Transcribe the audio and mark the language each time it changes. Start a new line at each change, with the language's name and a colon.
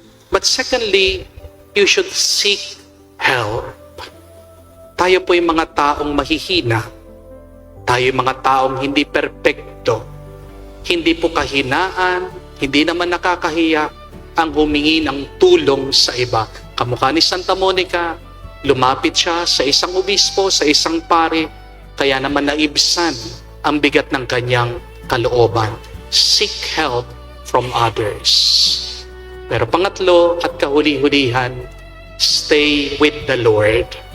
English: But secondly, you should seek help.
Filipino: Tayo po yung mga taong mahihina. Tayo yung mga taong hindi perpekto. Hindi po kahinaan, hindi naman nakakahiya ang humingi ng tulong sa iba. Kamukha ni Santa Monica, lumapit siya sa isang obispo, sa isang pare, kaya naman naibsan ang bigat ng kanyang kalooban.
English: Seek help from others.
Filipino: Pero pangatlo at kahuli-hulihan,
English: stay with the Lord.